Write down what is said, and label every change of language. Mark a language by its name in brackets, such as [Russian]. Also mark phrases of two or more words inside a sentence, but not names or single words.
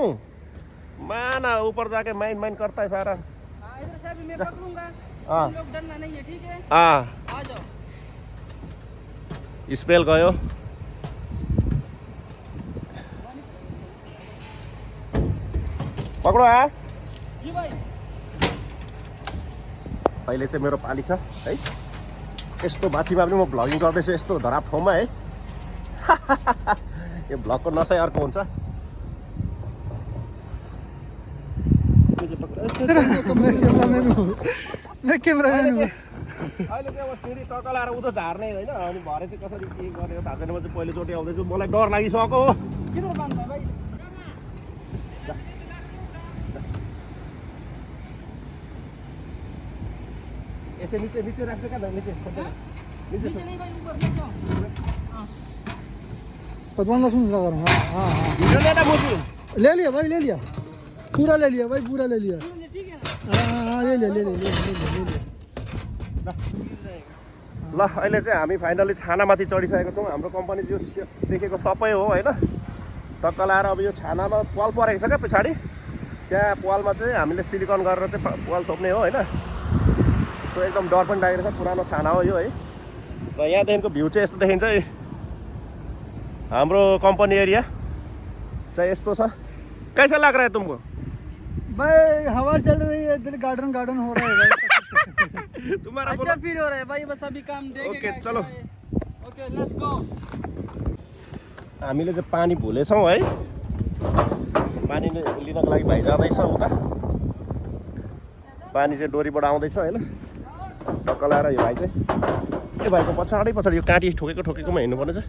[Hindi] मैं ना ऊपर जाके माइन करता है सारा। इधर से भी मैं पकड़ूंगा। हाँ लोग डरना नहीं है, ठीक है? हाँ आ जाओ। [Nepali] स्पेल गयो। पक्रो आ। जी भाइ। अहिले चाहिँ मेरो पाली छ है। यस्तो माथिमा पनि म भ्लगिङ गर्दैछु यस्तो धराप ठाउँमा है। यो भ्लगको नसै अर्को हुन्छ। [Hindi] मैं कैमरामैन हूँ। [Nepali] अहिले चाहिँ अब सिँढी टक्क लाएर उता झार्ने होइन। अनि भरे चाहिँ कसरी के गर्ने थाहा छैन। म चाहिँ पहिलोचोटि आउँदैछु, मलाई डर लागिसक्यो। [Hindi] किधर बांधना है भाई? ऐसे नीचे राख्दै क्या नीचे नीचे नहीं भाई, ऊपर ले जाओ। पतवान लहसुन लगा रहा हूँ। हाँ हाँ भिडियो लेना मुझे। ले लिया भाई, ले लिया पूरा, ले लिया भाई पूरा ले लिया। ठीक है ना? हाँ हाँ ले लिया। [Nepali] ल अहिले चाहिँ हामी फाइनली छानामाथि चढिसकेको छौँ। हाम्रो कम्पनी जो देखेको सबै हो होइन। टक्क लाएर अब यो छानामा पाल परेको छ क्या पछाडि। त्यहाँ पालमा चाहिँ हामीले सिलिकन गरेर चाहिँ पाल छोप्ने हो होइन। सो एकदम डर पनि लागेको छ। पुरानो छाना हो यो है। र यहाँदेखिको भ्यू चाहिँ यस्तो देखिन्छ है। हाम्रो कंपनी एरिया चाहिँ यस्तो छ। [Hindi] कैसा लग रहा है तुमको? भाई हवा चल रही है, दिल गार्डन हो रहा है भाई। तुम्हारा अच्छा फील हो रहा है भाई, बस अभी काम देखेगा। ओके चलो। [English] okay let's go. [Nepali] हामीले चाहिँ पानी भुलेछौँ है। पानी लिनको लागि भाइ जाँदैछ उता। पानी चाहिँ डोरीबाट आउँदैछ होइन। टक्क लाएर यो भाइ चाहिँ यो भाइको पछाडि यो काँटी ठोकेकोमा हिँड्नुपर्ने छ।